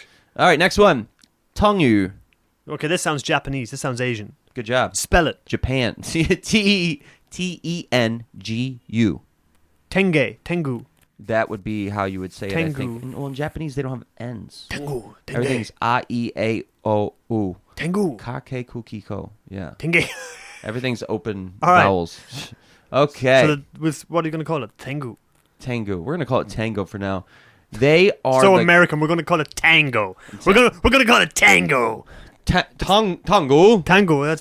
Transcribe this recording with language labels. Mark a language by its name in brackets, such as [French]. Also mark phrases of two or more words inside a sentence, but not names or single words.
[English] All right, next one. Tongu. Okay, this sounds Japanese. This sounds Asian. Good job. Spell it. Japan. Tengu. Tengu. That would be how you would say it, I think. Tengu. Well, in Japanese, they don't have N's. Tengu. Everything's A-E-A-O-U. Tengu. [Japanese] Ka-ke-ku-ki-ko. [English] Yeah. Tengu. Everything's open All right. vowels. Okay. So what are you going to call it? Tengu. Tango. We're going to call it tango for now. They are So the American, we're going to call it tango. We're going to call it tango. tango. Tango, that's